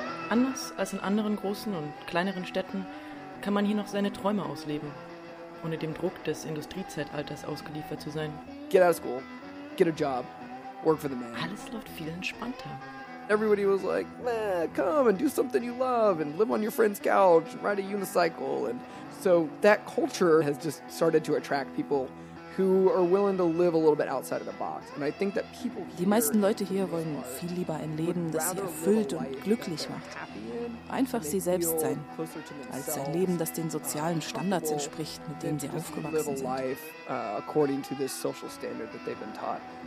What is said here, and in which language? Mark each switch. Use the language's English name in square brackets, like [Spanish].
[German] Anders als in anderen großen und kleineren Städten kann man hier noch seine Träume ausleben, ohne dem Druck des Industriezeitalters ausgeliefert zu sein. [English] Get out of school, get a job, work for the man. [German] Alles läuft viel entspannter. [English] Everybody was like, meh, come and do something you love and live on your friend's couch and ride a unicycle. And so that culture has just started to attract people who are willing to live a little bit outside of the box. And I think that people [German] Die meisten Leute hier wollen viel lieber ein Leben, das sie erfüllt und glücklich macht. Einfach sie selbst sein, als ein Leben, das den sozialen Standards entspricht, mit denen sie aufgewachsen sind. [English] According to this social standard that they've been taught.